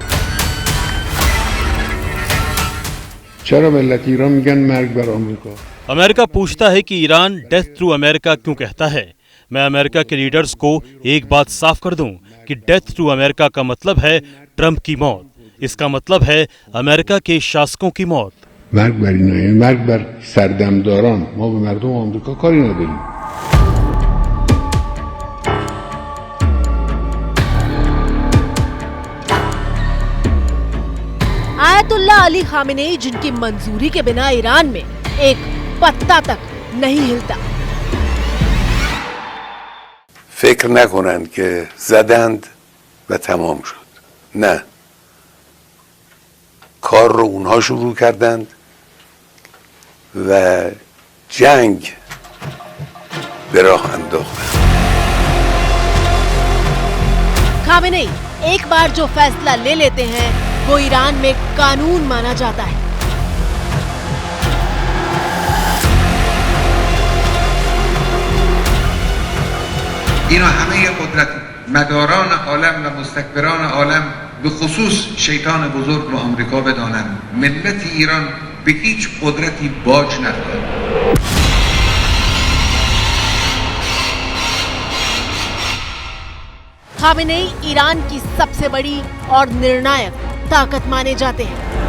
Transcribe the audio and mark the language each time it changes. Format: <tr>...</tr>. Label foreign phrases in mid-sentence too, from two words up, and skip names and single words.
<fa>चलो ملت ایران میگن مرگ بر آمریکا.</fa> <hi>अमेरिका पूछता है कि ईरान</hi> <en>death through America</en> <hi>क्यों कहता है। मैं अमेरिका के लीडर्स को एक बात साफ कर दूं कि</hi> <en>death through America</en> <hi>का मतलब है ट्रंप की मौत। इसका मतलब है अमेरिका के शासकों की मौत।</hi> <fa>مرگ بر اینا یعنی مرگ بر سردمداران. ما به مردم آمریکا کاری نداریم.</fa> <hi>आयतुल्लाह अली खामेनेई जिनकी मंजूरी के बिना ईरान में एक पत्ता तक नहीं हिलता।</hi> <fa>فکر نکنن که زدند و تمام شد. نه. کار رو اونها شروع کردند و جنگ به راه انداختن.</fa> <hi>खामेनेई एक बार जो फैसला ले लेते हैं वो ईरान में कानून माना जाता है।</hi> <fa>اینا همه قدرت مداران عالم و مستکبران عالم به خصوص شیطان بزرگ رو آمریکا بدانند ملت ایران به هیچ قدرتی باج ندارد.</fa> <hi>खामेनेई ईरान की सबसे बड़ी और निर्णायक ताकत माने जाते हैं।</hi>